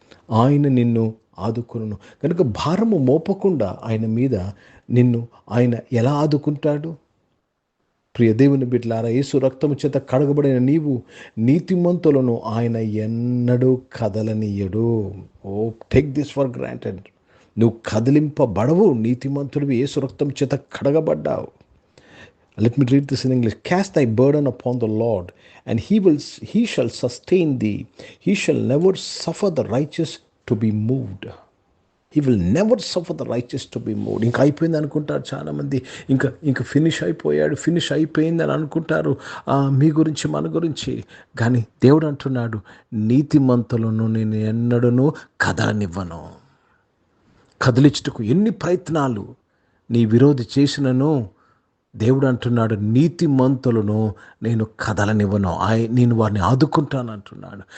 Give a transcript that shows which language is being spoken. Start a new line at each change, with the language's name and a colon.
Telugu: ఆయన నిన్ను ఆదుకొనును. కనుక భారము మోపకుండా ఆయన మీద ఆయన ఎలా ఆదుకుంటాడు? ప్రియ దేవుని బిడ్డలారా, యేసు రక్తము చేత కడగబడిన నీవు నీతిమంతులను ఆయన ఎన్నడూ కదలనీయడు.
English: Take this for granted.
Telugu: నువ్వు కదిలింపబడవు, నీతిమంతుడివి, యేసు రక్తం చేత కడగబడ్డావు.
English: Let me read this in English. Cast thy burden upon the Lord, and he shall sustain thee. He shall never suffer the righteous to be moved. He will never suffer the righteous to be moved.
Telugu: ఇంకా అయిపోయింది అనుకుంటారు చాలామంది. ఇంకా finish అయిపోయింది అని అనుకుంటారు మీ గురించి, మన గురించి. కానీ దేవుడు అంటున్నాడు, నీతిమంతులను నేను ఎన్నడూ కదలనివ్వను. కదిలించుటకు ఎన్ని ప్రయత్నాలు నీ విరోధి చేసినను దేవుడు అంటున్నాడు, నీతిమంతులను నేను కదలనివ్వను, నేను వారిని ఆదుకుంటాను అంటున్నాడు.